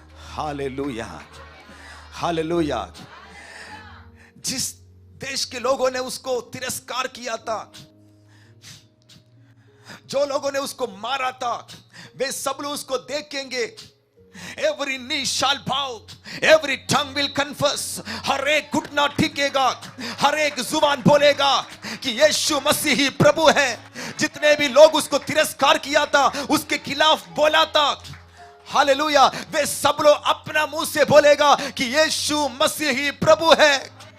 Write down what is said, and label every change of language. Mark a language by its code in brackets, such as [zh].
[hi] Hallelujah, hallelujah. जिस देश के लोगों ने उसको तिरस्कार किया था, जो लोगों ने उसको मारा था, वे सब लोग उसको देखेंगे। [en] Every knee shall bow, every tongue will confess. [hi] हर एक घुटना टिकेगा, हर एक जुबान बोलेगा कि यीशु मसीह ही प्रभु है। जितने भी लोग उसको तिरस्कार किया था, उसके खिलाफ बोला था, हालेलुया, वे सब लोग अपना मुंह से बोलेगा कि यीशु मसीह ही प्रभु है।